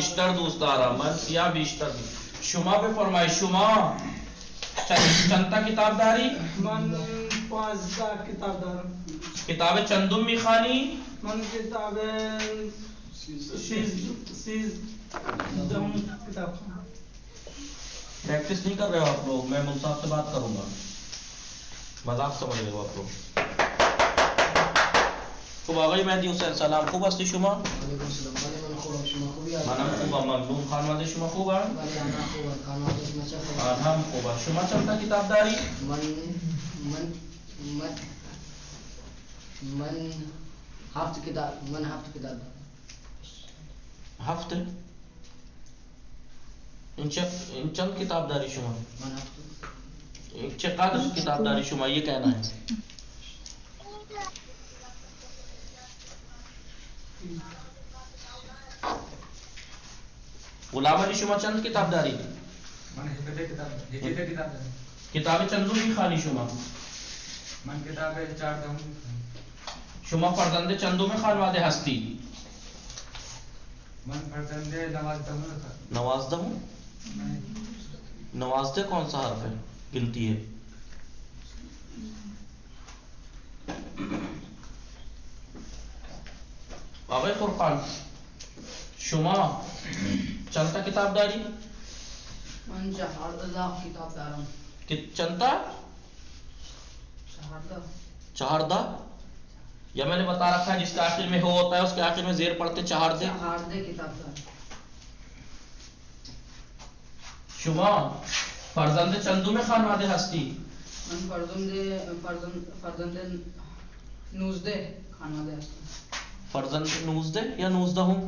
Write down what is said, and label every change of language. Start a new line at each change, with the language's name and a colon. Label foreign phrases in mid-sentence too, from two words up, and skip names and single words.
Persian: بیشتر دوست دارم. من سیاه بیشتر. شما بفرمایید شما چندتا کتاب داری. من 15 کتاب دارم. کتاب چندم میخوانی. من کتاب 13 کتاب.
Urdu: پریکٹس نہیں کر رہے ہو آپ لوگ. میں مول صاحب سے بات کروں گا. مذاق سمجھ رہے ہو آپ لوگ.
Persian: خوب آقای مهدی حسین سلام. خوب هستی شما؟ منم خوبم. ممنون. خانواده شما خوبن؟ هم خوبن. شما چند تا کتاب داری؟ من 7 کتاب. من 7 کتاب. 7؟ این چند کتاب داری شما؟ من 7. چقدر کتاب داری شما
Urdu: یہ کہنا ہے.
Persian: غلام علی شما چند کتاب داری؟ من 17 کتاب. کتاب چندم میخوانی شما؟ من کتاب 14 شما فرزند چندم خانواده هستی؟ من فرزند 19 نوازدہ.
Urdu: نوازدہ کون سا حرف ہے گنتی ہے؟
Persian: آقای فرقان شما چند تا کتاب داری؟ من 14 کتاب دارم. چند تا؟ 14.
Urdu: یا میں نے بتا رکھا ہے جس کے آخر میں ہو ہوتا ہے اس کے آخر میں زیر پڑھتے 14.
Persian: 14 کتاب دارم. شما فرزند چندم خانواده هستی؟ من فرزند 19 خانواده هستم.
Urdu: فرزند 19 یا 19 ہوں؟